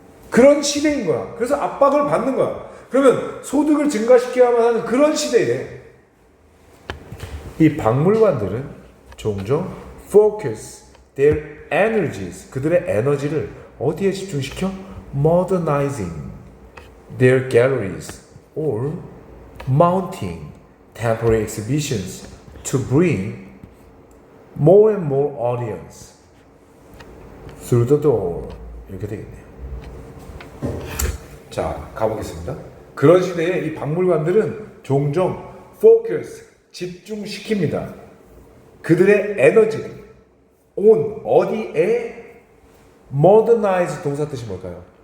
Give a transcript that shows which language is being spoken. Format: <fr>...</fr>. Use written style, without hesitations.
<ko>그런 시대인 거야. 그래서 압박을 받는 거야. 그러면 소득을 증가시켜야만 하는 그런 시대에 이 박물관들은 종종</ko> <en>focus their energies,</en> <ko>그들의 에너지를 어디에 집중시켜?</ko> <en>modernizing their galleries or mounting temporary exhibitions to bring more and more audience through the door.</en> <ko>이렇게 되겠네요. 자, 가보겠습니다. 그런 시대에 이 박물관들은 종종 focus, 집중시킵니다. 그들의 에너지를 on, 어디에? modernize 동사 뜻이 뭘까요?</ko>